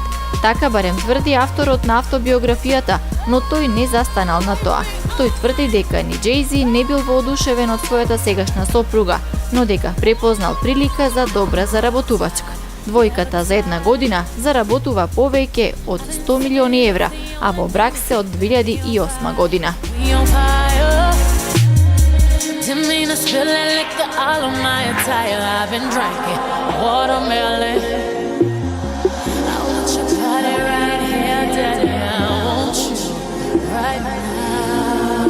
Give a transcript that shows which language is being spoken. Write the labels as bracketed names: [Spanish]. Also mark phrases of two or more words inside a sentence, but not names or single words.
[Macedonian] Така барем тврди авторот на автобиографијата, но тој не застанал на тоа. Тој тврди дека ни Джей-Зи не бил воодушевен од својата сегашна сопруга, но дека препознал прилика за добра заработувачка. Двојката за една година заработува повеќе од 100 милиони евра, а во брак се од 2008 година. [English] We on fire. Didn't mean to spill that liquor all on my attire. I've been drinking watermelon. I want your body right here, daddy. I want you right now.